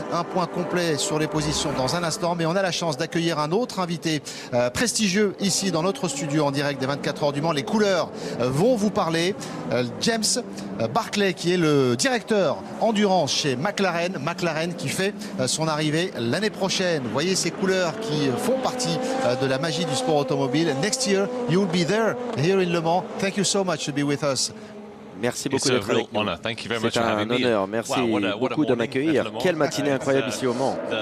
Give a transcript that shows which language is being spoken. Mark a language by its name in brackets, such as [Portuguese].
[French] Un point complet sur les positions dans un instant, mais on a la chance d'accueillir un autre invité prestigieux ici dans notre studio en direct des 24 heures du Mans. Les couleurs vont vous parler. James Barclay qui est le directeur endurance chez McLaren. McLaren qui fait son arrivée l'année prochaine. Voyez ces couleurs qui font partie de la magie du sport automobile. [English] Next year, you'll be there here in Le Mans. Thank you so much to be with us. [French] Merci beaucoup d'être avec nous. C'est un honneur. Merci beaucoup de m'accueillir. Quelle matinée incroyable ici au Mans.